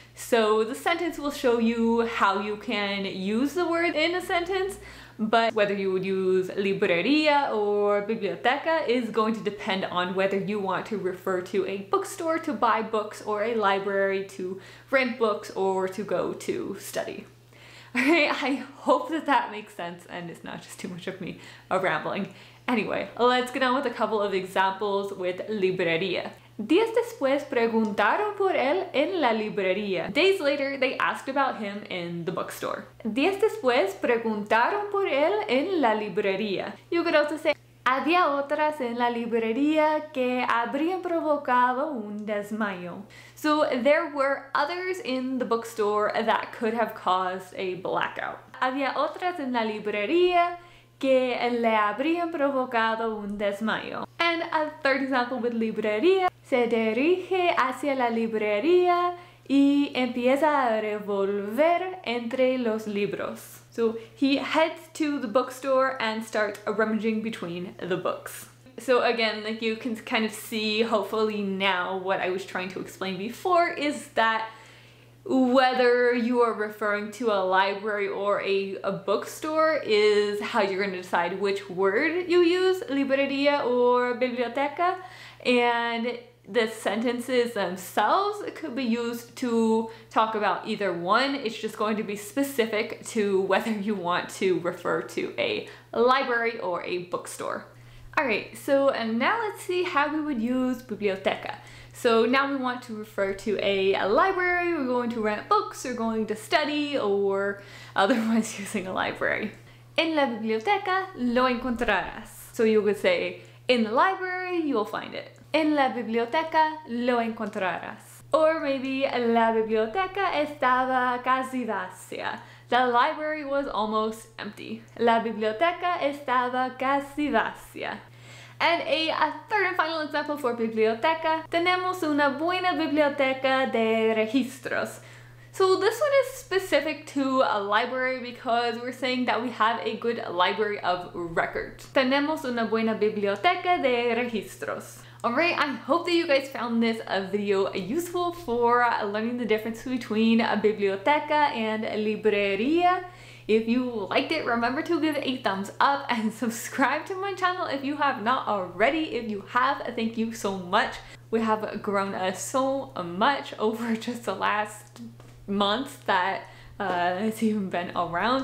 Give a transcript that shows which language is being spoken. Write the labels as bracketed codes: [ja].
[en] So the sentence will show you how you can use the word in a sentence, but whether you would use librería or biblioteca is going to depend on whether you want to refer to a bookstore to buy books or a library to rent books or to go to study. Alright, I hope that that makes sense and it's not just too much of me rambling. Anyway, let's get on with a couple of examples with librería. [es] Días después preguntaron por él en la librería. [en] Days later, they asked about him in the bookstore. [es] Días después preguntaron por él en la librería. [en] You could also say, [es] había otras en la librería que habrían provocado un desmayo. [en] So there were others in the bookstore that could have caused a blackout. [es] Había otras en la librería que le habrían provocado un desmayo. [en] And a third example with librería, [es] se dirige hacia la librería y empieza a revolver entre los libros. [en] So he heads to the bookstore and starts rummaging between the books. So again, like you can kind of see hopefully now what I was trying to explain before is that whether you are referring to a library or a bookstore is how you're going to decide which word you use, librería or biblioteca, and the sentences themselves could be used to talk about either one. It's just going to be specific to whether you want to refer to a library or a bookstore. Alright, so now let's see how we would use biblioteca. So now we want to refer to a library, we're going to rent books, or going to study, or otherwise using a library. [es] En la biblioteca lo encontrarás. [en] So you could say, in the library, you'll find it. [es] En la biblioteca lo encontrarás. [en] Or maybe [es] la biblioteca estaba casi vacía. [en] The library was almost empty. [es] La biblioteca estaba casi vacía. [en] And a third and final example for biblioteca, [es] tenemos una buena biblioteca de registros. [en] So this one is specific to a library because we're saying that we have a good library of records. [es] Tenemos una buena biblioteca de registros. [en] Alright, I hope that you guys found this video useful for learning the difference between a biblioteca and a librería. If you liked it, remember to give it a thumbs up and subscribe to my channel if you have not already. If you have, thank you so much. We have grown so much over just the last month that it's even been around.